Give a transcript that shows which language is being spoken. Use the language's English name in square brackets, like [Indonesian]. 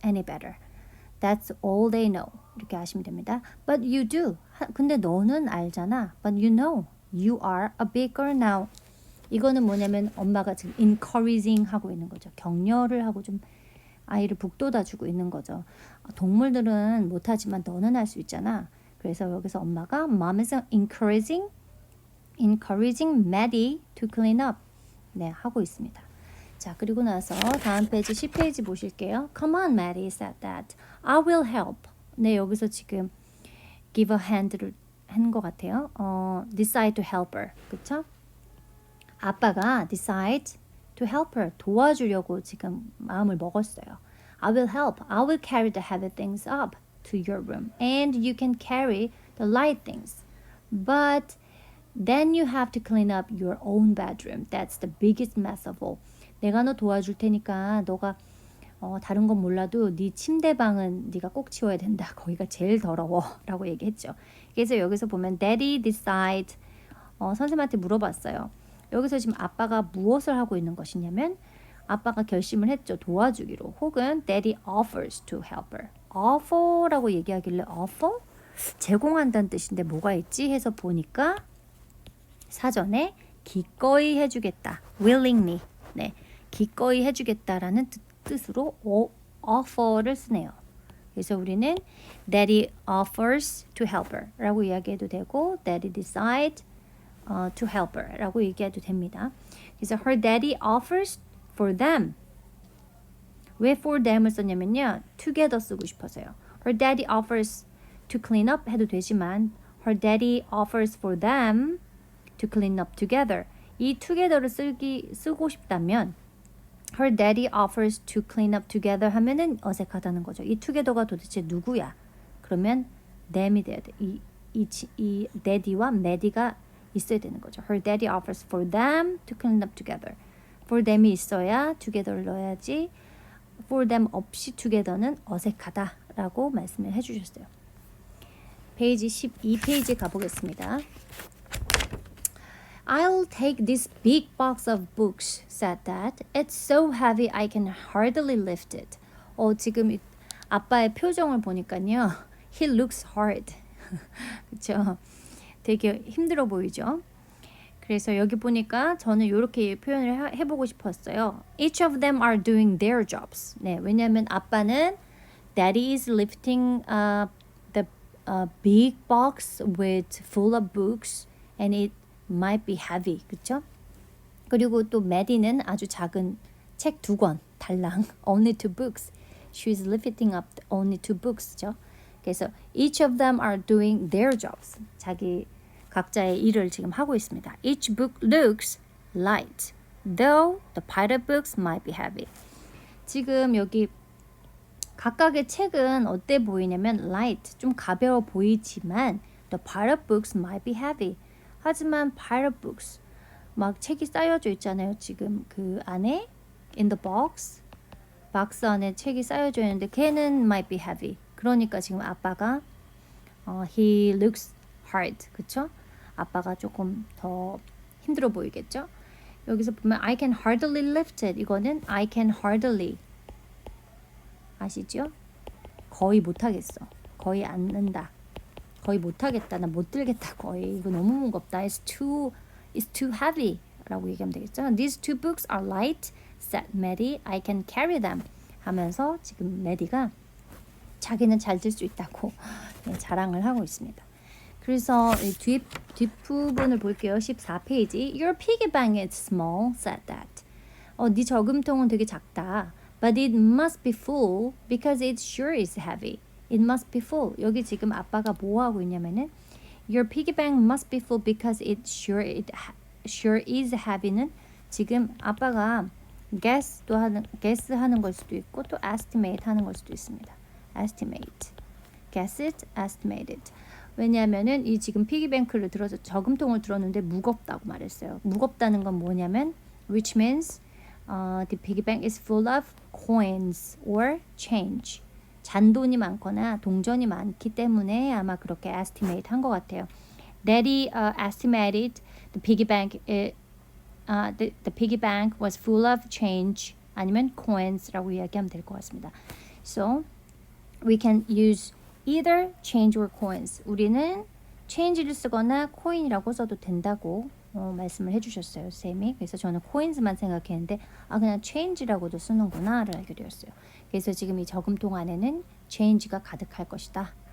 [English] Any better. That's all they know. [Korean] 이렇게 하시면 됩니다. [English] But you do. [Korean] 근데 너는 알잖아. [English] But you know. You are a big girl now. [Korean] 이거는 뭐냐면 엄마가 지금 encouraging 하고 있는 거죠. 격려를 하고 좀 아이를 북돋아주고 있는 거죠. 동물들은 못하지만 너는 할 수 있잖아. 그래서 여기서 엄마가 [English] Mom is encouraging Maddie to clean up. [Korean] 네, 하고 있습니다. 자, 그리고 나서 다음 페이지 10페이지 보실게요. [English] Come on, Maddie said that. I will help. [Korean] 네, 여기서 지금 give a hand를 한 것 같아요. [English] decide to help her. 그쵸? [Korean] 아빠가 [English] decide to help her. [Korean] 도와주려고 지금 마음을 먹었어요. [English] I will help. I will carry the heavy things up to your room. And you can carry the light things. But then you have to clean up your own bedroom. That's the biggest mess of all. [Korean] 내가 너 도와줄 테니까 너가 다른 건 몰라도 네 침대방은 네가 꼭 치워야 된다. 거기가 제일 더러워. 라고 얘기했죠. 그래서 여기서 보면 Daddy decide 선생님한테 물어봤어요. 여기서 지금 아빠가 무엇을 하고 있는 것이냐면 아빠가 결심을 했죠. 도와주기로. 혹은 [English] Daddy offers to help her. [Korean] offer라고 얘기하길래 offer? 제공한다는 뜻인데 뭐가 있지? 해서 보니까 사전에 기꺼이 해주겠다. [English] willingly. [Korean] 네, 기꺼이 해주겠다라는 뜻으로 offer를 쓰네요. 그래서 우리는 [English] Daddy offers to help her [Korean] 라고 이야기해도 되고 [English] Daddy decide to help her [Korean] 라고 얘기해도 됩니다. 그래서 [English] her daddy offers for them. [Korean] 왜 for them을 썼냐면요. together 쓰고 싶어서요. [English] her daddy offers to clean up [Korean] 해도 되지만 [English] her daddy offers for them to clean up together. [Korean] 이 together를 쓰고 싶다면 [English] her daddy offers to clean up together [Korean] 하면은 어색하다는 거죠. 이 together가 도대체 누구야? 그러면 them이 돼야 돼. 이 daddy와 maddie가 있어야 되는 거죠. [English] Her daddy offers for them to clean up together. For them [Korean] 이 있어야 together를 넣어야지. For them 없이 together는 어색하다라고 말씀을 해주셨어요. 페이지 12페이지 가보겠습니다. [English] I'll take this big box of books, said Dad. It's so heavy I can hardly lift it. [Korean] 지금 아빠의 표정을 보니까요. [English] He looks hard. [Korean] 그렇죠? 되게 힘들어 보이죠? 그래서 여기 보니까 저는 이렇게 표현을 해보고 싶었어요. [English] Each of them are doing their jobs. 네, 왜냐하면 아빠는 Daddy is lifting the a big box with full of books and it might be heavy. [Korean] 그쵸? 그리고 또 Maddie는 아주 작은 책 2권 달랑 [English] only 2 books. She's lifting up only 2 books죠. [Korean] 그래서 [English] each of them are doing their jobs. [Korean] 자기 각자의 일을 지금 하고 있습니다. [English] Each book looks light, though the pile of books might be heavy. [Korean] 지금 여기 각각의 책은 어때 보이냐면 light, 좀 가벼워 보이지만 [English] the pile of books might be heavy. [Korean] 하지만 [English] pile of books, [Korean] 막 책이 쌓여져 있잖아요. 지금 그 안에 [English] in the box, [Korean] 박스 안에 책이 쌓여져 있는데 걔는 might be heavy. 그러니까 지금 아빠가 [English] he looks hard, [Korean] 그쵸? 아빠가 조금 더 힘들어 보이겠죠? 여기서 보면 [English] I can hardly lift it. [Korean] 이거는 [English] I can hardly. [Korean] 아시죠? 거의 못하겠어. 거의 앉는다. 거의 못하겠다. 나 못 들겠다. 거의 이거 너무 무겁다. [English] It's too heavy. [Korean] 라고 얘기하면 되겠죠? [English] These 2 books are light, said Maddie. I can carry them. [Korean] 하면서 지금 메디가 자기는 잘 들 수 있다고 자랑을 하고 있습니다. 그래서 뒷부분을 볼게요. 14페이지. [English] Your piggy bank is small, said that. [Korean] 네 저금통은 되게 작다. [English] But it must be full because it sure is heavy. It must be full. [Korean] 여기 지금 아빠가 뭐 하고 있냐면은 [English] Your piggy bank must be full because it sure is heavy [Korean] 는 지금 아빠가 guess 하는 걸 수도 있고 또 estimate 하는 걸 수도 있습니다. [English] estimate. guess it, estimate it. [Korean] 왜냐하면은 이 지금 피기뱅크를 들어서 저금통을 들었는데 무겁다고 말했어요. 무겁다는 건 뭐냐면 [English] which means the piggy bank is full of coins or change. [Korean] 잔돈이 많거나 동전이 많기 때문에 아마 그렇게 estimate 한 것 같아요. [English] Daddy estimated the piggy bank the piggy bank was full of change [Korean] 아니면 [English] coins [Korean] 라고 이야기하면 될 것 같습니다. [English] So we can use either change or coins. [Korean] 우리는 change를 쓰거나 coin이라고 써도 된다고 말씀을 해주셨어요, 쌤이. 그래서 저는 coins만 생각했는데 그냥 change라고도 쓰는구나를 알게 되었어요. 그래서 지금 이 저금통 안에는 change가 가득할 것이다.